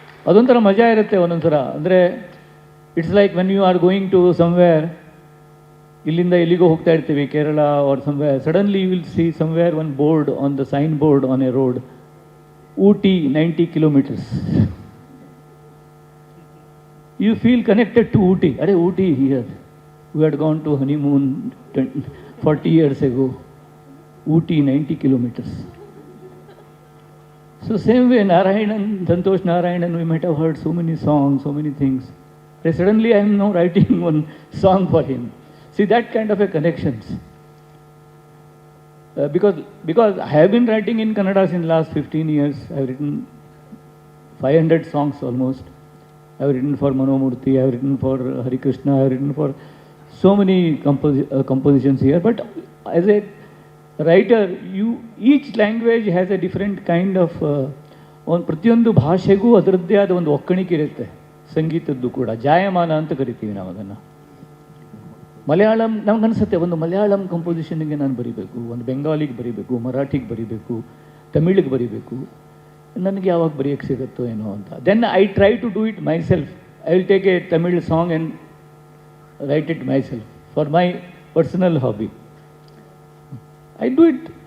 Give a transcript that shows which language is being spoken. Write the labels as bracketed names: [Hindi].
[Kannada] ಅದೊಂಥರ ಮಜಾ ಇರುತ್ತೆ ಒಂದೊಂಥರ. ಅಂದರೆ [English] it's like when you are going to somewhere, [Kannada] ಇಲ್ಲಿಂದ ಎಲ್ಲಿಗೋ ಹೋಗ್ತಾ ಇರ್ತೀವಿ, [English] Kerala or somewhere, suddenly you will see somewhere one board on the sign board on a road, Ooty 90 kilometers. You feel connected to Ooty. Are Ooty here? We had gone to honeymoon 40 years ago. Ooty 90 kilometers. So same way Narayanan, Santosh Narayanan, we might have heard so many songs, so many things. But suddenly I am now writing one song for him. See that kind of a connections. Because I have been writing in Kannada since last 15 years. I have written 500 songs almost. I have written for Manomurthy, I have written for Hari Krishna, I have written for so many compositions here. But as a writer, each language has a different kind of [Kannada] ಒಂದು ಪ್ರತಿಯೊಂದು ಭಾಷೆಗೂ ಅದರದ್ದೇ ಆದ ಒಂದು ಒಕ್ಕಣಿಕೆ ಇರುತ್ತೆ. ಸಂಗೀತದ್ದು ಕೂಡ ಜಾಯಮಾನ ಅಂತ ಕರಿತೀವಿ ನಾವು ಅದನ್ನು. ಮಲಯಾಳಂ ನಮಗನ್ಸುತ್ತೆ, ಒಂದು ಮಲಯಾಳಂ ಕಂಪೋಸಿಷನ್ಗೆ ನಾನು ಬರೀಬೇಕು, ಒಂದು ಬೆಂಗಾಲಿಗೆ ಬರೀಬೇಕು, ಮರಾಠಿಗೆ ಬರೀಬೇಕು, ತಮಿಳಿಗೆ ಬರೀಬೇಕು, ನನಗೆ ಯಾವಾಗ ಬರೆಯೋಕ್ಕೆ ಸಿಗುತ್ತೋ ಏನೋ ಅಂತ. [English] Then I try to do it myself. I will take a Tamil song and write it myself for my personal hobby. I do it.